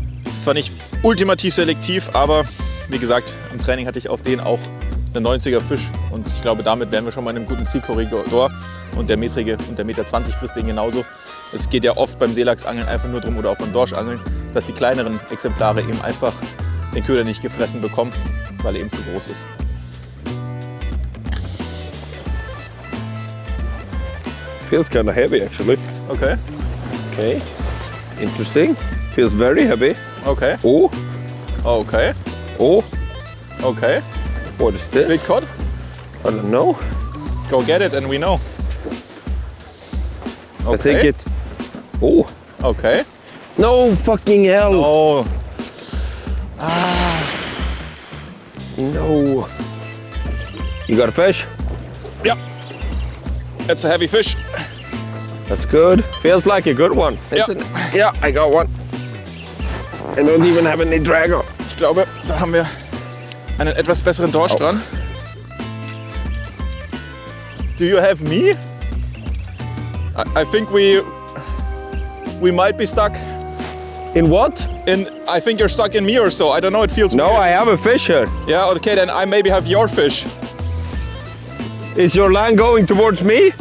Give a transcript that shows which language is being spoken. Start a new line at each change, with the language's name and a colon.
German: Ist zwar nicht ultimativ selektiv, aber wie gesagt, im Training hatte ich auf den auch einen 90er Fisch und ich glaube, damit wären wir schon mal in einem guten Zielkorridor und der metrige und der 1,20 Meter frisst den genauso. Es geht ja oft beim Seelachsangeln einfach nur darum oder auch beim Dorschangeln, dass die kleineren Exemplare eben einfach den Köder nicht gefressen bekommen, weil er eben zu groß ist.
English: Feels kind of heavy actually. Okay. Okay. Interesting. Feels very heavy. Okay. Oh. Okay. Oh. Okay. What is this? Big cod? I don't know. Go get it and we know. I think it. Oh. Okay. No fucking hell. Oh. No. You got a fish? Yeah. It's a heavy fish. That's good. Feels like a good one. Yeah, I got one. I don't even have any drag on.
German: Ich glaube, da haben wir einen etwas besseren Dorsch dran.
English: Do you have me? I think we might be stuck. In what? I think you're stuck in me or so. I don't know, it feels weird. No, I have a fish here. Yeah, okay, then I maybe have your fish. Is your line going towards me?